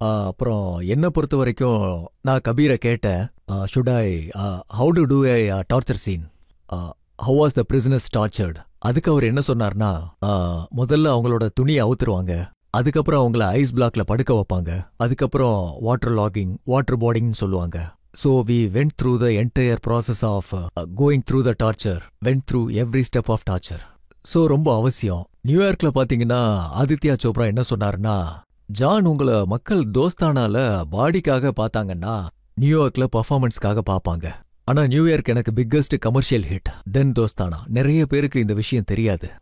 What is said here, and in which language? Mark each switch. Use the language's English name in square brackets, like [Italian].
[Tamil] அப்புறம் என்ன பொறுத்த வரைக்கும் நான் கபீரை கேட்டேன், [English] Should I have to do a torture scene, how was the prisoners tortured. [Tamil] அதுக்கு அவர் என்ன சொன்னார்னா, முதல்ல அவங்களோட துணியை அவுத்துருவாங்க, அதுக்கப்புறம் அவங்கள ஐஸ் பிளாக்ல படுக்க வைப்பாங்க, அதுக்கப்புறம் வாட்டர் லாகிங், வாட்டர் போர்டிங்னு சொல்லுவாங்க. [English] So we went through the entire process of going through the torture, went through every step of torture. [Tamil] So ரொம்ப அவசியம். நியூயார்க்ல பாத்தீங்கன்னா ஆதித்யா சோப்ரா என்ன சொன்னாருன்னா, ஜான் உங்களை மக்கள் தோஸ்தானால பாடிக்காக பார்த்தாங்கன்னா நியூயார்க்ல பர்ஃபார்மன்ஸ்க்காக பார்ப்பாங்க. ஆனா நியூயார்க் எனக்கு பிக்கஸ்ட் கமர்ஷியல் ஹிட் தென் தோஸ்தானா. நிறைய பேருக்கு இந்த விஷயம் தெரியாது.